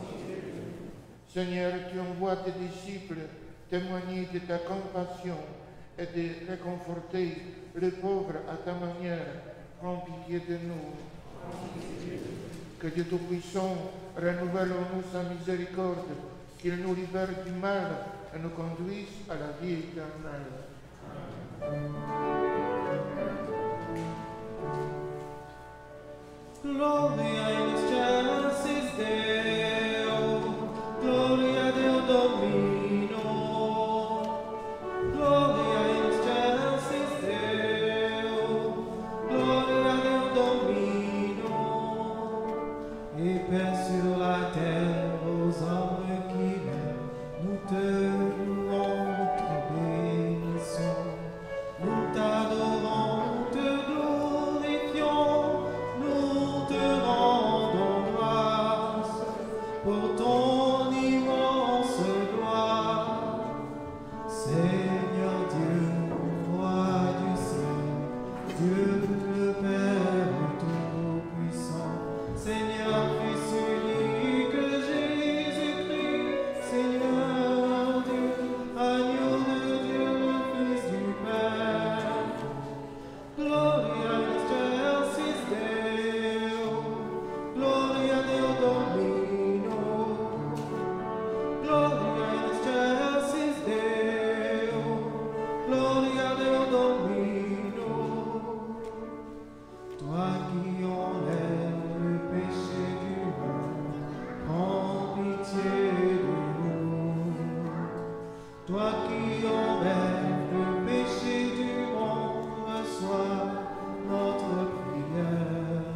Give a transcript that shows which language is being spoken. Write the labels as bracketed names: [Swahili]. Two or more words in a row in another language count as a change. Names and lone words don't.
[French] Seigneur, tu envoies tes disciples témoigner de ta compassion et de réconforter les pauvres à ta manière. Prends pitié de nous. Que Dieu Tout-Puissant renouvelle en nous sa miséricorde, qu'il nous libère du mal et nous conduise à la vie éternelle. [Latin] Gloria in excelsis Deo, Gloria Deo Domino, Gloria in excelsis Deo, Gloria Deo Domino, [French] et paix sur la terre aux hommes qui l'aiment, nous te louons, te bénissons, nous t'adorons, te glorifions, nous te rendons grâce pour ton immense gloire. Seigneur Dieu, roi du ciel, Dieu le Père Tout-Puissant, Seigneur Fils unique Jésus-Christ, Seigneur Dieu, agneau de Dieu, le Fils du Père. [Latin] Gloria in excelsis Deo, Gloria Deo Domino, Gloria in excelsis Deo, Gloria Deo Domino. [French] Toi qui enlèves le péché du monde, prends pitié de nous. Toi qui enlèves le péché du monde, reçois notre prière.